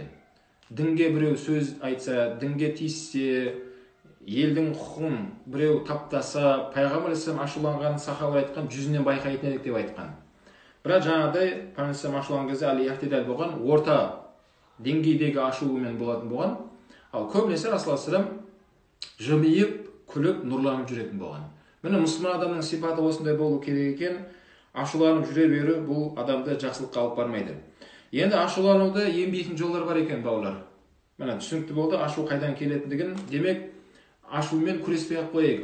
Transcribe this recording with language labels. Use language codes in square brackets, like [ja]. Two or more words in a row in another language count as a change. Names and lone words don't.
[kk] Дінге біреу сөз айтса, дінге тиіссе, елдің құқығын біреу таптаса, Пайғамбар алейхиссалам ашуланған сахабалар айтқан, жүзінен байқайтын едік деп айтқан. Бірақ жаңағыдай Пайғамбар алейхиссалам ашуланған кезде әл-ихтидал болған, орта деңгейдегі ашуымен болатын болған. Ал көбінесе Расулуллах [ar] صلى الله عليه وسلم [kk] жымиып, күліп, нұрланып жүретін болған. Міне мұсылман адамның сипаты осындай болу керек екен. Ашуланып жүре беру бұл адамды жақсылыққа алып бармайды. Енді ашулануды ембейтін жолдар бар екен, бауырлар. Міне түсінікті болды, ашу қайдан келетіндігін. Демек, ашумен күреспей ақ қояйық.